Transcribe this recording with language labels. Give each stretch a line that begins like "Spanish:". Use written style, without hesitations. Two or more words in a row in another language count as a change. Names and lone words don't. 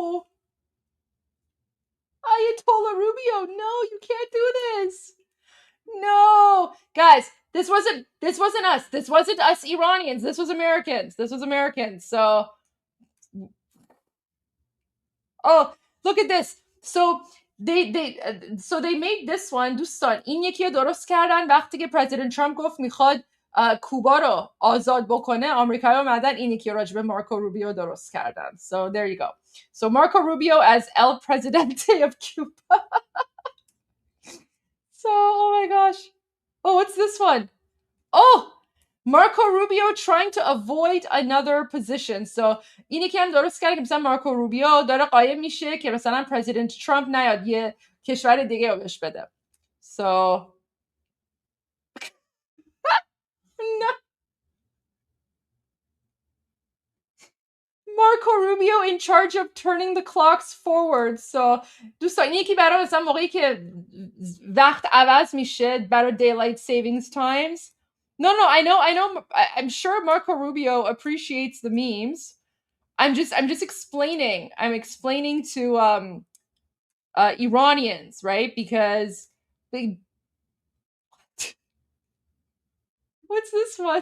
English: Ayatollah Rubio, no, you can't do this. No. Guys, this wasn't us. This wasn't us Iranians. This was Americans. So oh, look at this. So they made this one.
Persian: دوستان این یکی رو درست کردن وقتی که پرزیدنت ترامپ گفت میخواد کوبا رو آزاد بکنه، آمریکایی اومدن این یکی راجع به مارکو روبیو درست کردن.
English: So there you go. So Marco Rubio as El Presidente of Cuba. So oh my gosh. Oh, what's this one? Oh, Marco Rubio trying to avoid another position.
Persian: So اینی که هم درست کرده که مثلا مارکو روبیو داره قایم میشه که مثلا پرزیدنت ترامپ نیاد یه کشور دیگه رو بهش بده.
English: So no. Marco Rubio in charge of turning the clocks forward.
Persian: So دوستان این یکی برای مثلا موقعی که وقت عوض میشه برای
English: daylight savings times. No, I know. I'm sure Marco Rubio appreciates the memes. I'm just explaining. I'm explaining to Iranians, right? Because they. What's this one?